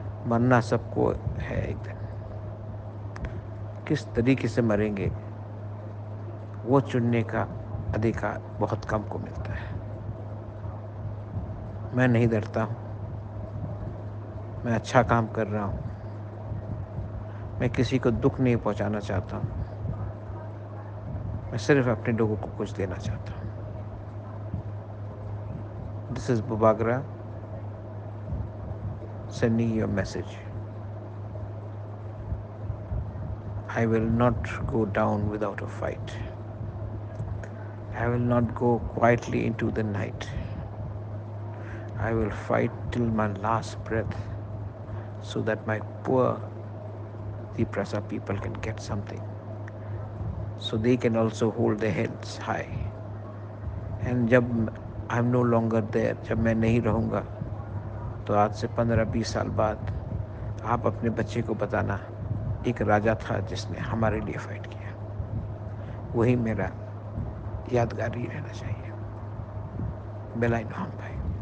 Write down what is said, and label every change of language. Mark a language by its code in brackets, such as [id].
[hi] मरना सबको है एक दिन। किस तरीके से मरेंगे वो चुनने का अधिकार बहुत कम को मिलता है। मैं नहीं डरता हूँ, मैं अच्छा काम कर रहा हूँ, मैं किसी को दुख नहीं पहुँचाना चाहता हूँ, मैं सिर्फ अपने लोगों को कुछ देना चाहता हूँ। [en] This is Bubagra sending you a message. I will not go down without a fight. I will not go quietly into the night. I will fight till my last breath so that my poor Tiprasa people can get something, so they can also hold their heads high. [hi] And जब [en] I'm no longer there, [hi] जब मैं नहीं रहूँगा, तो आज से 15-20 साल बाद आप अपने बच्चे को बताना एक राजा था जिसने हमारे लिए फाइट किया, वही मेरा यादगार ही रहना चाहिए। बेलाइन भाई।